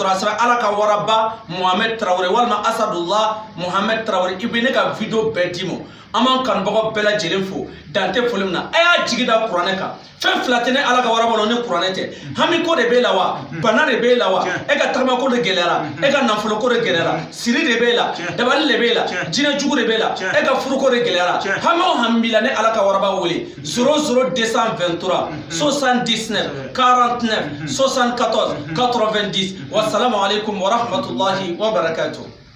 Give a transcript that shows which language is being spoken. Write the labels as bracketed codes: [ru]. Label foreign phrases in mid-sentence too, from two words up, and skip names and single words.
[bm] dora sara ala ka waraba Mohamed Traoré walma Asadullah Mohamed Traoré ibene ka video bedimo aman kan bago bela jelen fo dante folimna aya jigida Qur'an ka fen flatene ala ka waraba ne Qur'an te hami ko de bela wa bana de bela wa e ka tarma ko de gelera e ka nafulo ko de gelera siri de bela dabal de bela jina jugu de bela e ka furu ko de gelera hamo hambila ne ala ka waraba wole 00223 79 49 74 90 [ar] وعليكم السلام ورحمة الله وبركاته.